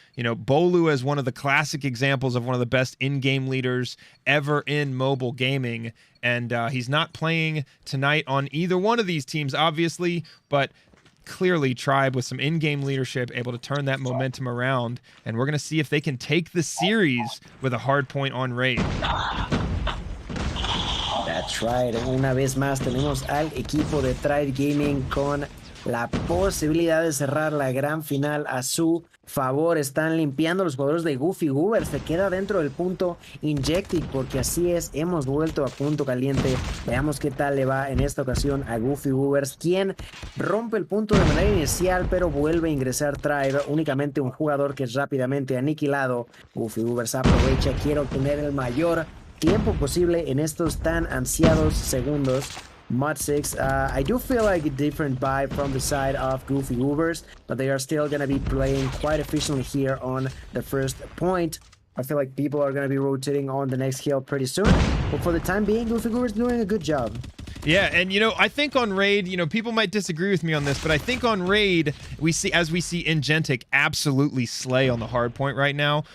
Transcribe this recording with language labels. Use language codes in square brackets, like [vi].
[en] You know, Bolu is one of the classic examples of one of the best in-game leaders ever in mobile gaming. And he's not playing tonight on either one of these teams, obviously, but clearly Tribe with some in-game leadership able to turn that momentum around. And we're going to see if they can take the series with a hard point on raid. That's right. [es] Una vez más tenemos al equipo de Tribe Gaming con la posibilidad de cerrar la gran final a su favor. Están limpiando los jugadores de Goofy Goobers. Se queda dentro del punto Injectic, porque así es, hemos vuelto a punto caliente. Veamos qué tal le va en esta ocasión a Goofy Goobers, quien rompe el punto de manera inicial, pero vuelve a ingresar Tribe. Únicamente un jugador que es rápidamente aniquilado. Goofy Goobers aprovecha, quiere obtener el mayor tiempo posible en estos tan ansiados segundos. [en] Meseeks, I do feel like a different vibe from the side of Goofy Goobers, but they are still going to be playing quite efficiently here on the first point. I feel like people are going to be rotating on the next hill pretty soon, but for the time being, Goofy Goobers doing a good job. Yeah, and you know, I think on raid, you know, people might disagree with me on this, but I think on raid, we see Ingentic absolutely slay on the hard point right now.